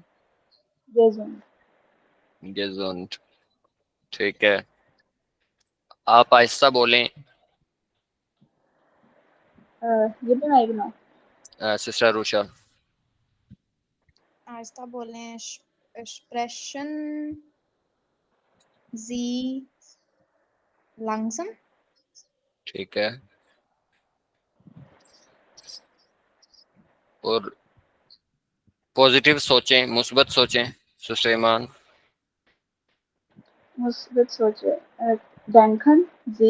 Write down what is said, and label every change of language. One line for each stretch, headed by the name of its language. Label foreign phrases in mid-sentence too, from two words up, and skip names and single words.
German: गेजोन।
Hindi: गेजुंट, ठीक है। आप आहिस्ता बोलें। ये भी मैं ही बनाऊं। सिस्टर रूषा। आहिस्ता बोलें,
German: sprechen Sie langsam,
Hindi: ठीक है। और पॉजिटिव सोचें, मुस्बत सोचें, सिस्टर ईमान। मुस्बत सोचे। denken जी